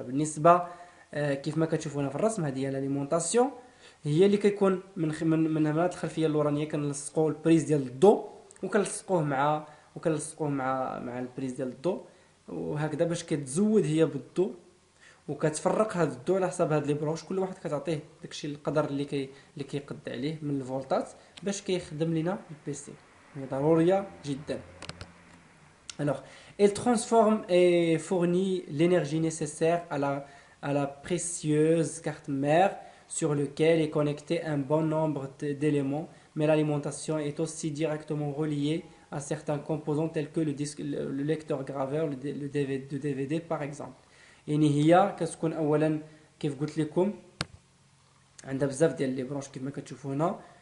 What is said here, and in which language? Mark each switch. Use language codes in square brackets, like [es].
[ar] بالنسبة كيف ما كتشوفوا هنا في الرسم، هذه هي الاليمونتاسيون، هي اللي كيكون من هنا الخلفيه اللورانيه كنلصقوا البريز ديال الضوء وكنلصقوه مع البريز ديال الضوء، وهكذا باش كتزود هي بالضوء وكتفرق هذا الضوء على حسب هاد لي بروش. كل واحد كتعطيه داكشي القدر اللي كيقد عليه من الفولتات باش كيخدم لنا البيسي. هي ضروريه جدا. [fr] Alors, elle transforme et fournit l'énergie nécessaire à la précieuse carte mère sur laquelle est connecté un bon nombre d'éléments, mais l'alimentation est aussi directement reliée à certains composants tels que le lecteur graveur, le DVD par exemple. [ar] يعني هي كتكون اولا كيف قلت لكم عندها بزاف ديال لي برونش كيف ما كتشوفوا هنا.